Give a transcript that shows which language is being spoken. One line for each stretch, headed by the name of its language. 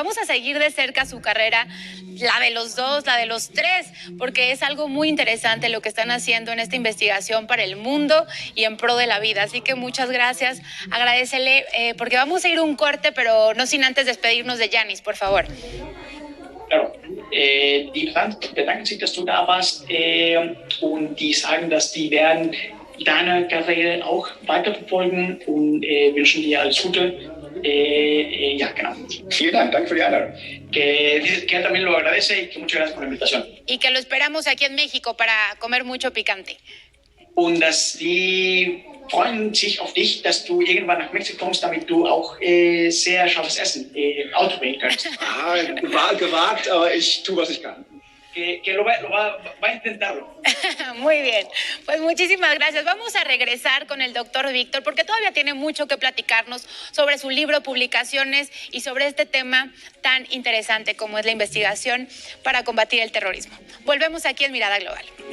Spanish: Vamos a seguir de cerca su carrera, la de los dos, la de los tres, porque es algo muy interesante lo que están haciendo en esta investigación para el mundo y en pro de la vida. Así que muchas gracias. Agradécele, porque vamos a ir a un corte, pero no sin antes despedirnos de Yanis, por favor.
German: Claro, die bedanken sich, dass du da warst, und die sagen, dass die werden deine Karriere auch weiterverfolgen und wünschen dir alles Gute. Ja, genau. Vielen Dank, danke für die Einladung.
Spanish: Que dice que él también lo agradece y que muchas gracias por la invitación. Y que lo esperamos aquí en México para comer mucho picante.
German: Und dass die freuen sich auf dich, dass du irgendwann nach Mexiko kommst, damit du auch sehr scharfes Essen ausprobieren kannst. Gewagt, aber ich tue, was ich kann.
Spanish: Que va a intentarlo. Muy bien, pues muchísimas gracias. Vamos a regresar con el doctor Víctor porque todavía tiene mucho que platicarnos sobre su libro, publicaciones y sobre este tema tan interesante como es la investigación para combatir el terrorismo. Volvemos aquí en Mirada Global.